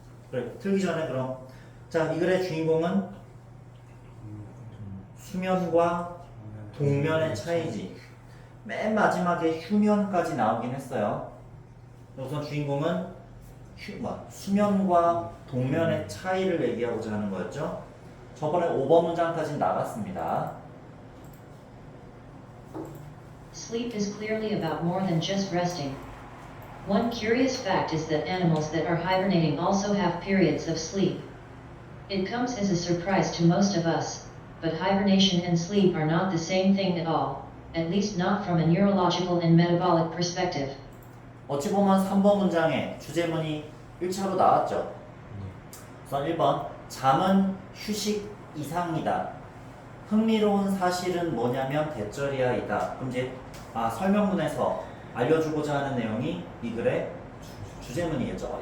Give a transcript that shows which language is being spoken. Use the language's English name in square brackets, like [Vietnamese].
[Korean] 그래, 틀기 전에 그럼 자, 이 글의 주인공은 수면과 동면의 차이지. 맨 마지막에 휴면까지 나오긴 했어요. 우선 주인공은 수면과 동면의 차이를 얘기하고자 하는 거였죠. 저번에 5번 문장까지 나갔습니다. [English] Sleep is clearly about more than just resting. One curious fact is that animals that are hibernating also have periods of sleep. It comes as a surprise to most of us, but hibernation and sleep are not the same thing at all, at least not from a neurological and metabolic perspective. [Korean] 어찌 보면 3번 문장에 주제문이 1차로 나왔죠. 우선 1번 잠은 휴식 이상이다. 흥미로운 사실은 뭐냐면 대절이야이다. 그럼 이제 설명문에서 알려주고자 하는 내용이 이 글의 주제문이겠죠.